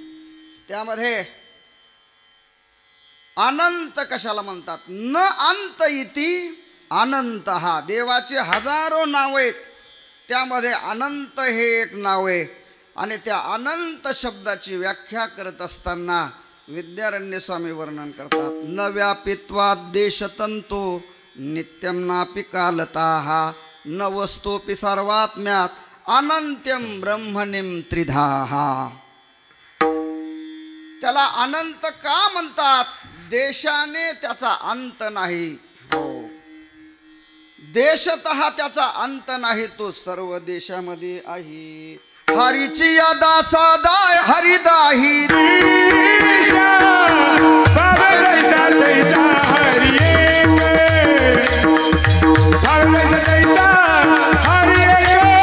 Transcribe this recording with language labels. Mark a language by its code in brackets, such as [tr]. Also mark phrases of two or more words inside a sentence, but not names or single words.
[mr] त्यामध्ये अनंत कशाला म्हणतात? [sa] न अंत इति अनंत. [mr] हा देवाचे हजारो नाव आहेत, त्यामध्ये अनंत हे एक नाव आहे. आणि त्या अनंत शब्दाची व्याख्या करत असताना विद्यारण्य स्वामी वर्णन करतात. [sa] न व्यापित्वाद देशतंतो नित्यम नापि कालताः न वस्तूपि सर्वात्म्यात अनंत्यम ब्रह्मणिम त्रिधाः. [mr] त्याला अनंत का म्हणतात? देशाने त्याचा अंत नाही. हो, देशतः त्याचा अंत नाही, तो सर्व देशामध्ये आहे. हरीची या दासादाय हरिदाही [hi] बाबा जैसा तैसा हरि एक, बाबा जैसा तैसा हरि एक.